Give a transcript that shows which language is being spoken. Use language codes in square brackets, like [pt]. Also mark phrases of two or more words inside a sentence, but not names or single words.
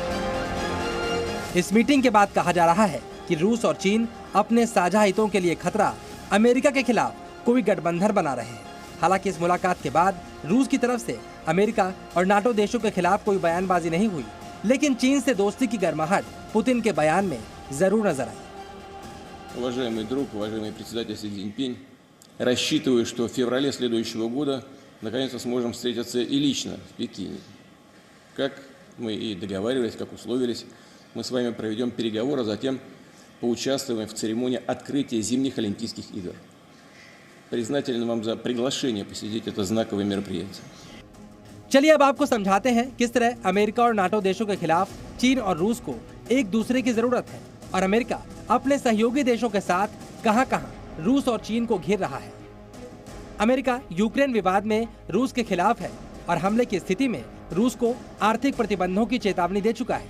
[hi] इस मीटिंग के बाद कहा जा रहा है कि रूस और चीन अपने साझा हितों के लिए खतरा अमेरिका के खिलाफ कोई गठबंधन बना रहे हैं। हालांकि इस मुलाकात के बाद रूस की तरफ से अमेरिका और नाटो देशों के खिलाफ कोई बयानबाजी नहीं हुई, लेकिन चीन से दोस्ती की गर्माहट पुतिन के बयान में जरूर नजर आई। [ru] Уважаемый друг, уважаемый председатель Си Цзиньпинь, рассчитываю, что в феврале следующего года наконец-то сможем встретиться и лично в Пекине. Как мы и договаривались, как условились, мы с вами проведем переговоры, а затем поучаствуем в церемонии открытия зимних Олимпийских игр. Признателен вам за приглашение посетить это знаковое мероприятие. [hi] चलिए अब आपको समझाते हैं किस तरह अमेरिका और नाटो देशों के खिलाफ चीन और रूस को एक दूसरे की जरूरत है, और अमेरिका अपने सहयोगी देशों के साथ कहां-कहां रूस और चीन को घेर रहा है। अमेरिका यूक्रेन विवाद में रूस के खिलाफ है और हमले की स्थिति में रूस को आर्थिक प्रतिबंधों की चेतावनी दे चुका है।